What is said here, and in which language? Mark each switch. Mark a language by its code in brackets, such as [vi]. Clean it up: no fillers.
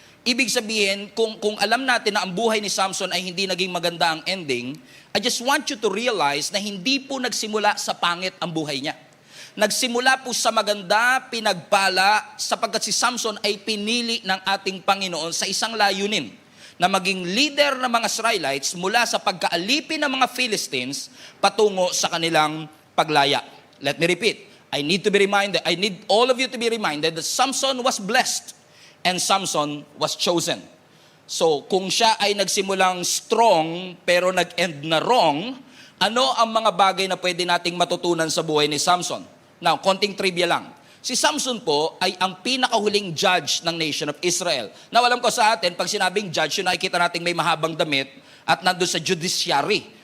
[tl] Ibig sabihin, kung alam natin na ang buhay ni Samson ay hindi naging maganda ang ending, [en] I just want you to realize [tl] na hindi po nagsimula sa pangit ang buhay niya. Nagsimula po sa maganda, pinagpala, sapagkat si Samson ay pinili ng ating Panginoon sa isang layunin na maging leader ng mga Israelites mula sa pagkaalipin ng mga Philistines patungo sa kanilang paglaya. [en] Let me repeat. I need all of you to be reminded that Samson was blessed and Samson was chosen. [tl] So, kung siya ay nagsimulang strong pero nag-end na wrong, ano ang mga bagay na pwede nating matutunan sa buhay ni Samson? Now, konting trivia lang. Si Samson po ay ang pinakahuling judge ng [en] nation of Israel. [tl] Now, alam ko sa atin, pag sinabing judge, yun nakikita natin may mahabang damit at nandun sa judiciary.